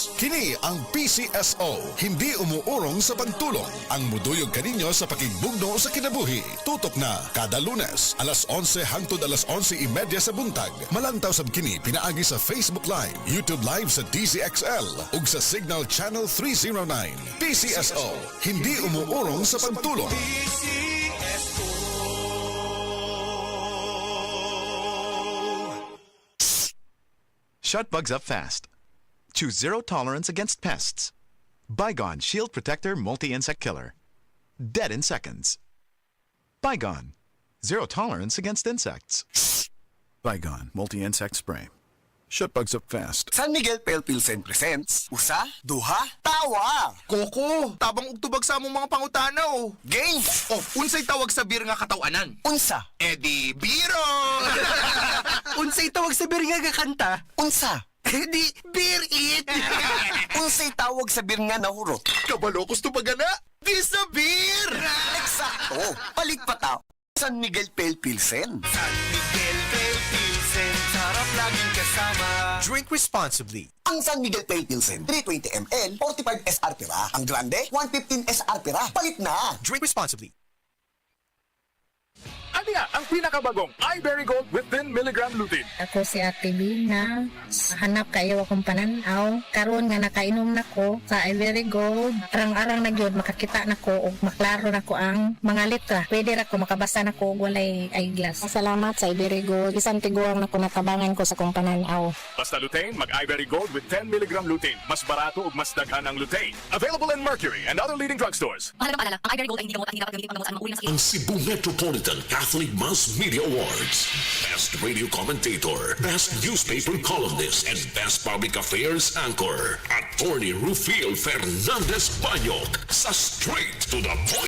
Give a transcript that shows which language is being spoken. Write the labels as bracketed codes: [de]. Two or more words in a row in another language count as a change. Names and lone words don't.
[ceb] Kini ang [tl] PCSO, hindi umuurong sa pagtulong. [ceb] Ang muduyog kaninyo sa pakigbugno sa kinabuhi. Tutok na kada Lunes, alas 11 hangtod alas 11:30 sa buntag. Malantaw sab kini pinaagi sa Facebook Live, YouTube Live sa DZXL ug sa Signal Channel 309. [tl] PCSO, hindi umuurong sa pagtulong. [en] Shut bugs up fast. Choose zero tolerance against pests. Bygone Shield Protector Multi-Insect Killer. Dead in seconds. Bygone. Zero tolerance against insects. Bygone Multi-Insect Spray. Shut bugs up fast. San Miguel Pale Pilsen presents Usa, Duha, Tawa. [ceb] Koko, tabang ugtubag sa among mga pangutanaw. Game. Oh, unsay tawag sa beer nga katawanan? Unsa. Edi biro. Unsay tawag sa beer nga kanta? Unsa. Edi beer it. Unsay tawag sa beer nga nahurot? Kabalo gusto pagana. Di sa beer. Eksakto. Palit pa tao. San Miguel Pale Pilsen. [tl] San Miguel Pale Pilsen, sarap laging kasama. [en] Drink responsibly. [ceb] Ang San Miguel Pale Pilsen, 320 ml, 45 SRP ra. Ang grande, 115 SRP ra. Palit na. [en] Drink responsibly. [tl] Ano nga ang pinakabagong iBerry Gold [en] with 10 mg lutein? [ceb] Ako si Ate Bina, [tl] hanap kayo [ceb] akong pananaw. Karon nga nakainom nako sa Ivory Gold. Arang-arang na gyud makakita nako ug maklaro nako ang mga letra. Pwede ra ko makabasa nako og walay eyeglass. Salamat sa Ivory Gold. Bisan tiguang nako natabangan ko sa akong pananaw. Basta lutein, mag-iBerry Gold [en] with 10 mg lutein. [ceb] Mas barato ug mas daghan ang lutein. [en] Available in Mercury and other leading drugstores. [tl] Mahalagang paalala, ang iBerry Gold ay hindi gamot at hindi dapat gamitin panggamot sa anumang uri ng sakit. [ceb] Ang Cebu Metropolitan Catholic Mass Media Awards. [en] Best Radio Commentator, Best Newspaper Columnist, and Best Public Affairs Anchor. [ceb] Attorney Rufiel Fernandez Banyok sa Straight to the Point.